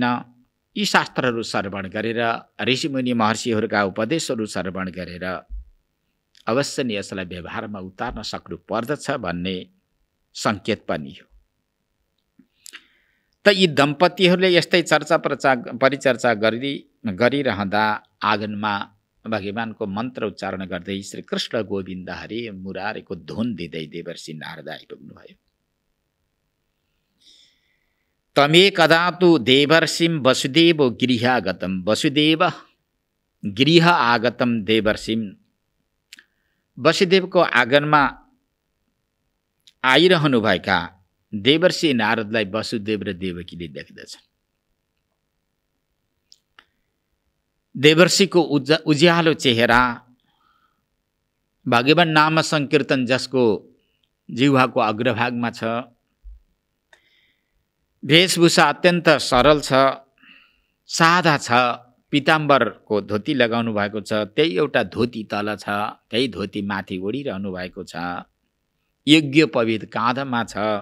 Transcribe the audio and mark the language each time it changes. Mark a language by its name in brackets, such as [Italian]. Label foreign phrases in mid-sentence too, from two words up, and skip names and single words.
[Nepali] यी शास्त्रहरू श्रवण गरेर, ऋषिमुनि महर्षिहरूका उपदेशहरू श्रवण गरेर अवश्य नै यसलाई व्यवहारमा उतार्न सक्नु पर्दछ भन्ने सङ्केत पनि हो। त यी दम्पतिहरूले यस्तै परिचर्चा गरिरहँदा आँगनमा भगवानको मन्त्र उच्चारण गर्दै श्री कृष्ण गोविन्द हरे मुरारेको धुन दिँदै देवर्षि नारद आइपुग्नुभयो। [Sanskrit] तमे कदा तु देवर्षिं वसुदेव गृहागतम, वसुदेव गृह आगतम देवर्षिं। [Nepali] वसुदेवको आँगनमा आइरहनुभएका देवर्षि नारदलाई वसुदेव र देवकीले देख्दछन्। देवर्षिको उज्यालो चेहरा, भगवान नाम संकीर्तन जसको जिह्वाको अग्रभागमा छ, वेशभूषा अत्यन्त सरल छ, सादा छ, पीताम्बरको धोती लगाउनु भएको छ, त्यही एउटा धोती तल छ, त्यही धोती माथि ओढिरहनु भएको छ, यज्ञ पवित्र काँधमा छ,